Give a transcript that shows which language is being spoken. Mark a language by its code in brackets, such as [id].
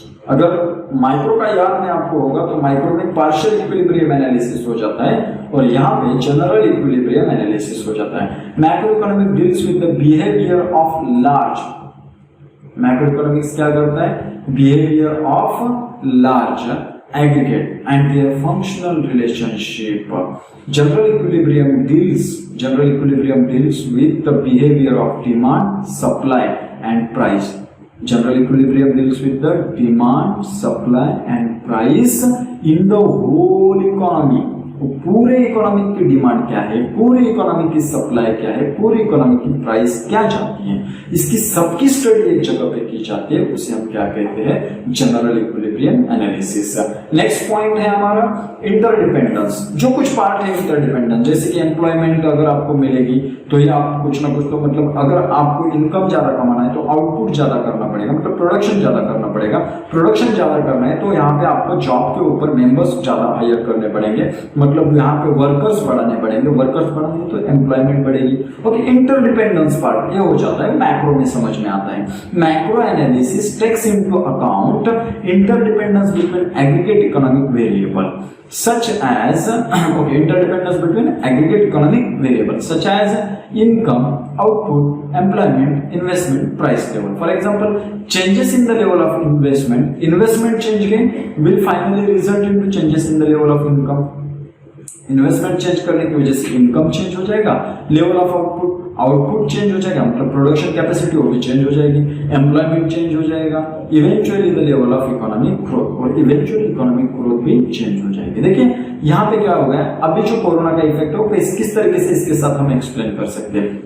[hi] अगर माइक्रो का याद में आपको होगा तो माइक्रो में पार्शियल इक्विलिब्रियम एनालिसिस हो जाता है और यहाँ पे जनरल इक्विलिब्रियम एनालिसिस हो जाता है। [en] macro economic deals with the behaviour of large, [hi] macro economics क्या करता है, [en] Behaviour of large aggregate and their functional relationship. General equilibrium deals with the behavior of demand, supply and price. General equilibrium deals with the demand, supply and price in the whole economy. [hi] पूरे economy की demand क्या है, पूरी economy की supply क्या है, पूरी economy की प्राइस क्या जाती है, इसकी सबकी स्टडी एक जगह पे की जाती है, उसे हम क्या कहते हैं, general equilibrium analysis. Next point है हमारा इंटरडिपेंडेंस। जो कुछ पार्ट है इंटरडिपेंडेंस, जैसे कि एम्प्लॉयमेंट अगर आपको मिलेगी तो ये आप कुछ ना कुछ तो मतलब अगर आपको इनकम ज्यादा कमाना है तो आउटपुट ज्यादा करना पड़ेगा, मतलब प्रोडक्शन ज्यादा करना पड़ेगा। प्रोडक्शन ज्यादा करना है तो यहाँ पे आपको जॉब के ऊपर मेंबर्स ज्यादा हायर करने पड़ेंगे, मतलब यहाँ पे वर्कर्स बढ़ाने पड़ेंगे, वर्कर्स बढ़ाने तो एम्प्लॉयमेंट बढ़ेगी। ओके, इंटरडिपेंडेंस पार्ट ये हो जाता है मैक्रो में, समझ में आता है। [en] Macro analysis takes into account interdependence between aggregate economic variable such as interdependence between aggregate economic variables such as income, output, employment, investment, price level. For example, changes in the level of investment change gain will finally result into changes in the level of income. [hi] Investment change करने की वजह से income change हो जाएगा, level of output change हो जाएगा, मतलब production capacity वो भी चेंज हो जाएगी, एम्प्लॉयमेंट चेंज हो जाएगा, [en] eventually the level of economic growth, [hi] और इवेंचुअली इकोनॉमिक ग्रोथ भी चेंज हो जाएगी। देखिए यहाँ पे क्या हो गया, अभी जो कोरोना का इफेक्ट हो किस तरीके से इसके साथ हम एक्सप्लेन कर सकते हैं।